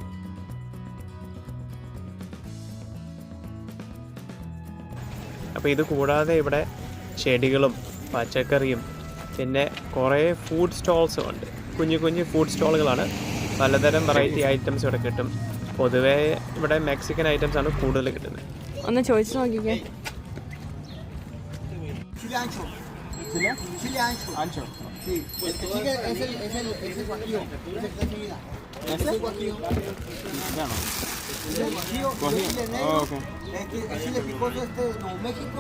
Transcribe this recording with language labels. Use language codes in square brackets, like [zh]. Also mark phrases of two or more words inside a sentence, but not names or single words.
[ml] അപ്പോൾ ഇത് കൂടാതെ ഇവിടെ ചെടികളും പച്ചക്കറിയും പിന്നെ കുറേ [en] food stalls [ml] ഉണ്ട്. കുഞ്ഞു കുഞ്ഞു [en] food stalls. [ml] പലതരം [en] variety items [ml] ഇവിടെ കിട്ടും. പൊതുവേ ഇവിടെ [en] Mexican items [ml] ആണ് കൂടുതൽ കിട്ടുന്നത്. ഒന്ന് ചോദിച്ചു നോക്കിക്കേ. [es] Chile ancho. Chile ancho. Ancho. Sí. Es el guajillo. Es el guajillo. Es el guajillo. Chile negro. El chile picoso de Nuevo México.